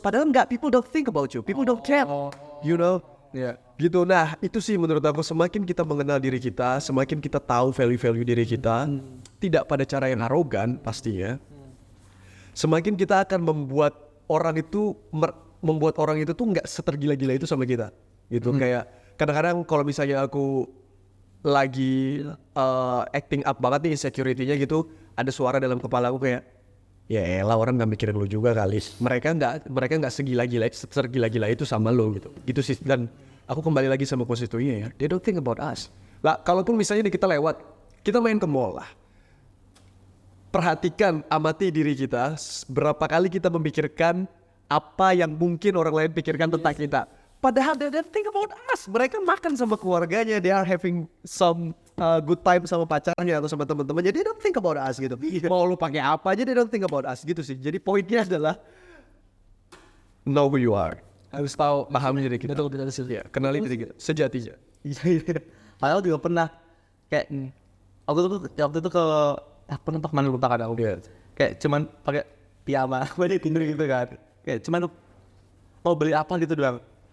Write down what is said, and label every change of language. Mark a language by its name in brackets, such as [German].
[Indonesian] Padahal enggak, [English] people don't think about you, people don't care, you know. [Indonesian] Gitu. Nah itu sih menurut aku, semakin kita mengenal diri kita, semakin kita tahu value diri kita, tidak pada cara yang arogan pastinya, semakin kita akan membuat orang itu tuh nggak setergila-gila itu sama kita gitu. Kayak kadang-kadang kalau misalnya aku lagi [English] acting up [Indonesian] banget nih insecurity-nya gitu, ada suara dalam kepala aku kayak, ya elah orang nggak mikirin lu juga kali, mereka nggak segila-gila itu sama lo gitu sih. Dan aku kembali lagi sama konstitusinya ya, [English] they don't think about us [Indonesian] lah. Kalaupun misalnya kita main ke mall lah, perhatikan, amati diri kita, berapa kali kita memikirkan apa yang mungkin orang lain pikirkan tentang kita. Padahal [English] they don't think about us. [Indonesian] Mereka makan sama keluarganya, [English] they are having some good time [Indonesian] sama pacarnya atau sama teman-temannya. [English] They don't think about us gitu. [Indonesian] Mau lu pakai apa aja, [English] they don't think about us [Indonesian] gitu sih. Jadi poinnya adalah [English] know who you are. [Indonesian] Harus tahu, paham diri kita. Betul. Ya, kenali diri kita sejatinya. Padahal juga pernah kayak waktu itu ke pernah kemana lupa kan aku. Kayak cuman pakai piyama, gue tidur gitu kan. Kayak cuman mau beli apa gitu doang.